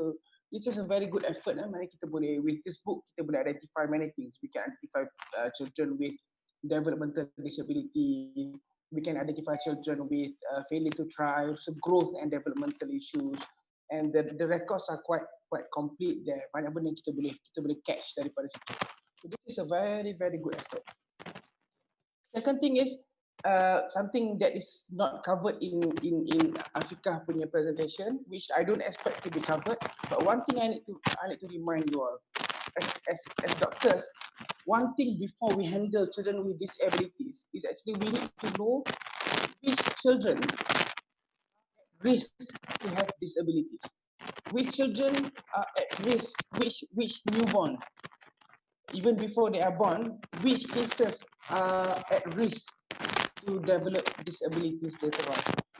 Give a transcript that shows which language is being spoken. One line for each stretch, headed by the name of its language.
English: So this is a very good effort.
Malay: Mari kita boleh,
English: with this book
Malay: kita boleh
English: identify many things. We can identify children with developmental disability. We can identify children with failure to thrive, so growth and developmental issues. And the records are quite complete there.
Malay: Banyak benda kita boleh catch daripada situ.
English: So this is a very good effort. Second thing is something that is not covered in Afiqah punya presentation, which I don't expect to be covered. But one thing I need to remind you all, as doctors, one thing before we handle children with disabilities is actually we need to know which children risk to have disabilities, which children are at risk, which newborn, even before they are born, which cases are at risk to develop disabilities later on.